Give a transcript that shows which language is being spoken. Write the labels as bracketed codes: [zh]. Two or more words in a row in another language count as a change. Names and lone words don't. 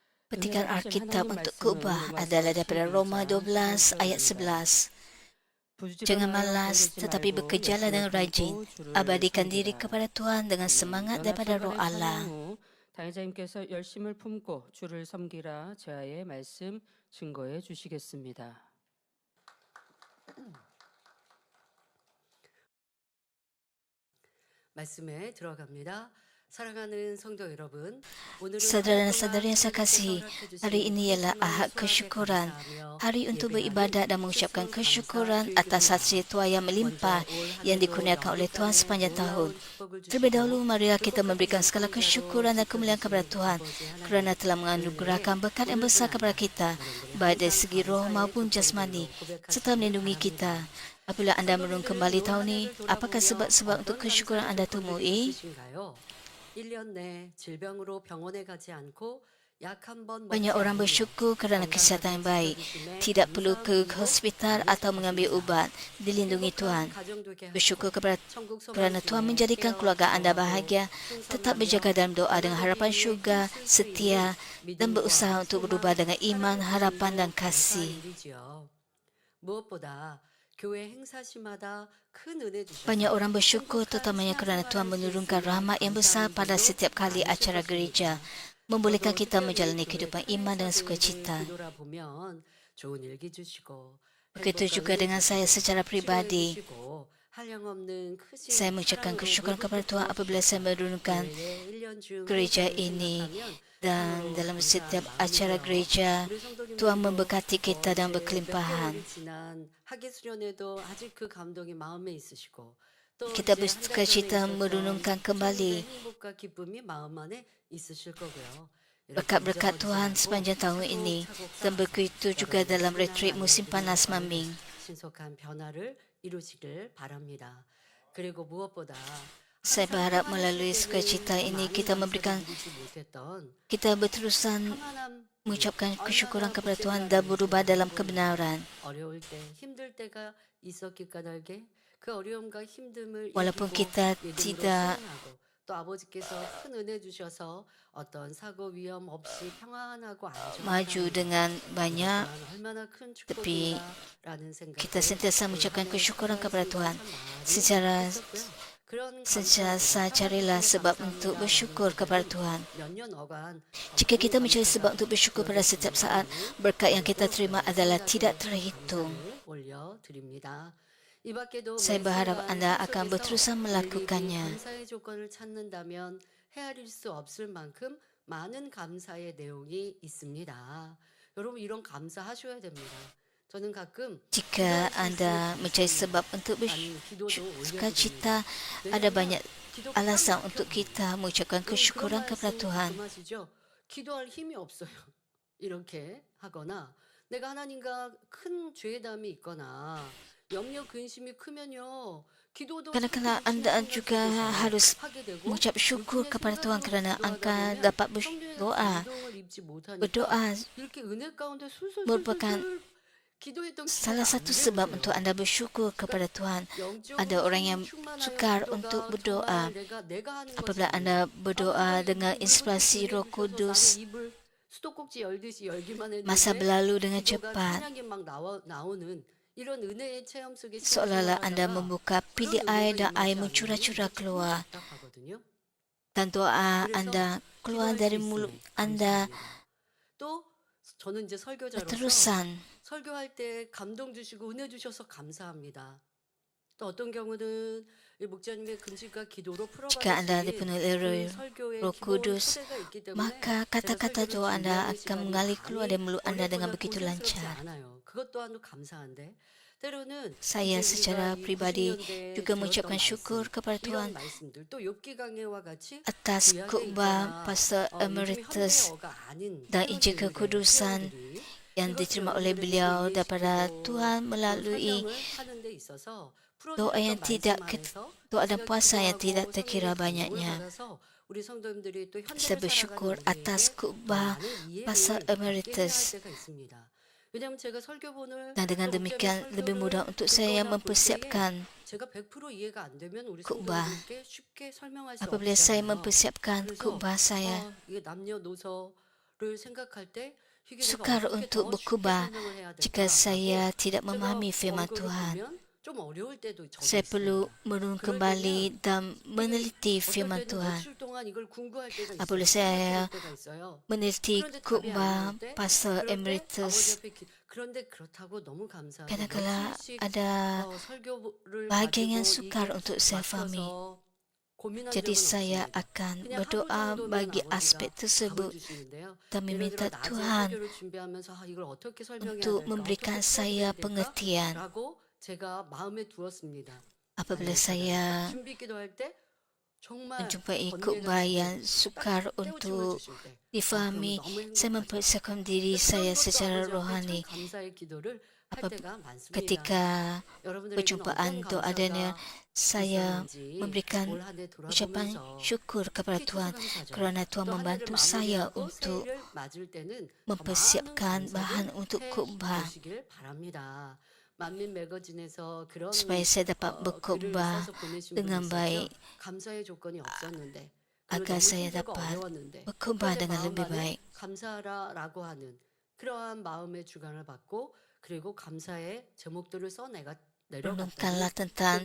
[ms] Petikan Alkitab untuk khotbah adalah daripada Roma 12 ayat 11. Jangan malas tetapi bekerjalah dengan rajin. Abadikan diri kepada Tuhan dengan semangat daripada Roh Allah. [ko] 당회자님께서 열심을 품고 주를 섬기라 제아의 말씀 증거해 주시겠습니다. 말씀에 들어갑니다. 사랑하는 성도 여러분, 오늘은 [ms] Saudara dan saudari yang saya kasihi, hari ini ialah Ahad Kesyukuran, hari untuk beribadat dan mengucapkan kesyukuran atas hasil tuah yang melimpah yang dikurniakan oleh Tuhan sepanjang tahun. Terlebih dahulu, marilah kita memberikan segala kesyukuran dan kemuliaan kepada Tuhan kerana telah menganugerahkan berkat yang besar kepada kita, baik dari segi roh maupun jasmani, serta melindungi kita. Apabila anda merenung kembali tahun ini, apakah sebab-sebab untuk kesyukuran anda temui? [ko] 1년 내 질병으로 병원에 가지 않고 약 한 번 [ms] Banyak orang bersyukur kerana kesihatan yang baik, tidak perlu ke hospital atau mengambil ubat, dilindungi Tuhan. Bersyukur kerana Tuhan menjadikan keluarga anda bahagia, tetap berjaga dalam doa dengan harapan syurga, setia dan berusaha untuk berubah dengan iman, harapan dan kasih. [ko] 무엇보다 교회 행사시마다 큰 은혜 주셔서 [ms] Banyak orang bersyukur terutamanya kerana Tuhan menurunkan rahmat yang besar pada setiap kali acara gereja, membolehkan kita menjalani kehidupan iman dengan sukacita. [ko] 뒤돌아보면 좋은 일기 주시고 [ms] Begitu juga dengan saya secara pribadi. [ko] 한량없는 크신 [ms] Saya mengucapkan kesyukuran kepada Tuhan apabila saya menurunkan [ko] 교회의 1년 중 [ms] gereja ini, dan dalam setiap acara gereja Tuhan memberkati kita dan berkelimpahan. [ko] 하기수련에도 아직 그 감동이 마음에 있으시고 또 [ms] Kita bersukacita merenungkan kembali [ko] 행복과 기쁨이 마음 안에 있으실 거고요. [ms] berkat-berkat Tuhan sepanjang tahun ini, dan begitu juga dalam retreat musim panas Maming. [ko] 신속한 변화를 이루시길 바랍니다. 그리고 무엇보다 [ms] Saya berharap melalui sukacita ini kita berterusan mengucapkan kesyukuran kepada Tuhan dan berubah dalam kebenaran. [ko] 어려울 때 힘들 때가 있었기 까닭에 그 어려움과 힘듦을 [ms] Walaupun [ko] 이기고 [ms] kita [ko] 믿음으로 [ms] tidak [ko] 승리하고 또 아버지께서 큰 은혜 주셔서 어떤 사고 위험 없이 평안하고 [ms] maju dengan banyak, [ko] 얼마나 큰 [ms] tapi [ko] 축복이라는 생각. [ms] kita sentiasa mengucapkan kesyukuran kepada Tuhan. Secara sentiasa carilah sebab untuk bersyukur kepada Tuhan. [ko] 몇년 어간 [ms] Jika kita mencari sebab untuk bersyukur pada setiap saat, berkat yang kita terima adalah tidak terhitung. [ko] 올려드립니다. 이 밖에도 [ms] Saya berharap anda akan berterusan melakukannya. [ko] 감사의 조건을 찾는다면 헤아릴 수 없을 만큼 많은 감사의 내용이 있습니다. 여러분 이런 감사하셔야 됩니다. 저는 가끔 [ms] Jika anda mencari sebab untuk bersukacita, ada banyak alasan untuk kita mengucapkan kesyukuran kepada Tuhan. [ko] 기도할 힘이 없어요. 이렇게 하거나 내가 하나님과 큰 죄담이 있거나 염려 근심이 크면요. 기도도 [ms] Kadang-kadang anda juga harus mengucap syukur kepada Tuhan kerana anda dapat berdoa. Berdoa [ko] 이렇게 은혜 가운데 술술 [ms] merupakan [ko] 기도했던 [ms] salah satu sebab untuk anda bersyukur kepada Tuhan. Ada orang yang sukar untuk berdoa. Apabila anda berdoa dengan inspirasi Roh Kudus, [ko] 수도꼭지 열듯이 열기만 했는데 [ms] masa berlalu dengan cepat. [ko] 찬양이 막 나오는 이런 은혜의 체험 속에 [ms] Seolah-olah anda membuka pili air dan air mencurah-curah keluar. [ko] 답답하거든요. [ms] Dan doa anda keluar dari mulut anda [ko] 또 저는 이제 설교자로서 [ms] berterusan. [ko] 설교할 때 감동 주시고 은혜 주셔서 감사합니다. 또 어떤 경우는 이 목자님의 금식과 기도로 [ms] Jika anda [ko] 풀어가듯이 [ms] dipenuhi oleh [ko] 설교의 [ms] Roh [ko] 기본 [ms] Kudus, [ko] 토대가 있기 때문에 [ms] maka kata-kata [ko] 제가 [ms] doa anda [ko] 설교를 [ms] akan [ko] 진행하는 [ms] mengalir [ko] 시간이 [ms] keluar dari mulut anda dengan [ko] 어렵거나 [ms] begitu [ko] 고생스럽지 [ms] lancar. [ko] 않아요. 그것 또한 감사한데 때로는 [ms] Saya [ko] 이제 [ms] secara [ko] 우리가 이 [ms] pribadi [ko] 90년대에 [ms] juga [ko] 들었던 [ms] mengucapkan [ko] 말씀, [ms] syukur kepada Tuhan [ko] 이런 말씀들 또 욥기 강해와 같이 [ms] atas [ko] 구약에 [ms] khutbah [ko] 있거나 [ms] Pastor [ko] 요즘 [ms] Emeritus [ko] 현대어가 아닌 [ms] dan [ko] 새로운 [ms] Injil [ko] 일들의 [ms] Kekudusan [ko] 표현들이 [ms] yang [ko] 이것을 [ms] diterima oleh [ko] 여러분들에게 [ms] beliau [ko] 이해시키고 [ms] daripada [ko] 또 [ms] Tuhan melalui [ko] 설명을 하는 데 있어서 [ms] doa yang [ko] 풀어드렸던 [ms] tidak [ko] 말씀 안에서 [ms] doa dan [ko] 제가 [ms] puasa yang [ko] 기도하고 [ms] tidak [ko] 성령의 [ms] terkira [ko] 감동을 [ms] banyaknya. [ko] 받아서 우리 성도님들이 또 [ms] Saya [ko] 현대를 [ms] bersyukur [ko] 살아가는 [ms] atas [ko] 우리에게 [ms] khutbah [ko] 많은 이해를 [ms] Pastor [ko] 갖게 해야 할 [ms] Emeritus. [ko] 때가 있습니다. 왜냐하면 제가 설교본을 [ms] Dan dengan [ko] 또 [ms] demikian [ko] 목자님의 [ms] lebih mudah [ko] 설교를 [ms] untuk saya [ko] 듣거나 볼 때에 [ms] mempersiapkan [ko] 제가 100% 이해가 안 되면 우리 [ms] khutbah. [ko] 성도님들께 쉽게 설명할 수 [ms] Apabila saya [ko] 없잖아요. [ms] mempersiapkan [ko] 그래서 [ms] khutbah saya, [ko] 이게 남녀노소 생각할 때 이게 내가 [ms] Sukar [ko] 어떻게 [ms] untuk [ko] 더 쉽게 [ms] berkubah [ko] 설명을 해야 [ms] jika [ko] 될까라고 [ms] saya tidak [ko] 제가 [ms] memahami firman [ko] 원고를 [ms] Tuhan. [ko] 보면 좀 어려울 때도 저도 [ms] Saya perlu [ko] 있습니다. [ms] merenung [ko] 그럴 [ms] kembali [ko] 때는 [ms] dan [ko] 이게 [ms] meneliti [ko] 어떨 [ms] firman [ko] 때는 [ms] Tuhan. [ko] 며칠 동안 이걸 궁구할 때가 [ms] Apabila [ko] 있어요. [ms] saya [ko] 생각해 볼 때가 있어요. [ms] meneliti [ko] 그런데 답이 안 [ms] khutbah [ko] 나올 때, [ms] Pastor [ko] 그런데 아버지 [ms] Emeritus, [ko] 앞에 그런데 그렇다고 너무 감사하게 [ms] kadang-kala [ko] 며칠씩 [ms] ada [ko] 설교를 [ms] bahagian yang [ko] 가지고 [ms] sukar [ko] 이게 [ms] untuk saya fahami. [ko] 막혀서 고민한 [ms] Jadi [ko] 적은 [ms] saya [ko] 없습니다. [ms] akan [ko] 그냥 하루 [ms] berdoa [ko] 정도면 [ms] bagi [ko] 아버지가 [ms] aspek [ko] 답을 [ms] tersebut [ko] 주시는데요. [ms] dan [ko] 예를 들어 [ms] meminta [ko] 낮에 [ms] Tuhan [ko] 설교를 준비하면서 이걸 어떻게 설명해야 [ms] untuk [ko] 될까? [ms] memberikan [ko] 어떻게 [ms] saya [ko] 풀어드려야 될까? [ms] pengertian. [ko] 라고 제가 마음에 두었습니다. [ms] Apabila [ko] 아니요, [ms] saya [ko] 그러니까 준비 기도할 때 정말 [ms] menjumpai [ko] 번개가 [ms] khutbah [ko] 치듯 [ms] yang sukar [ko] 딱 떼우침을 [ms] untuk [ko] 주실 때, 그러면 [ms] difahami, [ko] 너무 [ms] saya [ko] 행복하죠. [ms] mempersiapkan diri [ko] 그런 [ms] saya [ko] 것도 [ms] secara [ko] 아버지 앞에 참 [ms] rohani. [ko] 감사의 기도를 할 [ms] Apa- [ko] 때가 많습니다. [ms] Ketika [ko] 여러분들에게는 [ms] perjumpaan [ko] 어떤 [ms] doa dan [ko] 감사가 [ms] saya [ko] 있었는지 [ms] memberikan [ko] 올 한 해 [ms] ucapan [ko] 돌아보면서 [ms] syukur kepada [ko] 특히 [ms] Tuhan [ko] 추수감사절 [ms] kerana Tuhan [ko] 또 한 해를 [ms] membantu saya [ko] 마무리하고 [ms] untuk [ko] 새해를 맞을 때는 더 많은 [ms] mempersiapkan [ko] 감사를 [ms] bahan untuk [ko] 해 [ms] khutbah [ko] 보시길 바랍니다. 만민 매거진에서 그런 [ms] supaya saya dapat [ko] 글을 [ms] berkhutbah [ko] 써서 보내신 분이 [ms] dengan [ko] 있었죠. [ms] baik [ko] 감사의 조건이 없었는데 그리고 [ms] agar [ko] 너무 [ms] saya [ko] 힘들고 [ms] dapat [ko] 어려웠는데 [ms] berkhutbah [ko] 그런데 [ms] dengan [ko] 마음 [ms] lebih [ko] 안에 [ms] baik. [ko] 감사하라라고 하는 그러한 마음의 주관을 받고 그리고 감사의 제목들을 써 내려갔더니 [ms] Renungkanlah tentang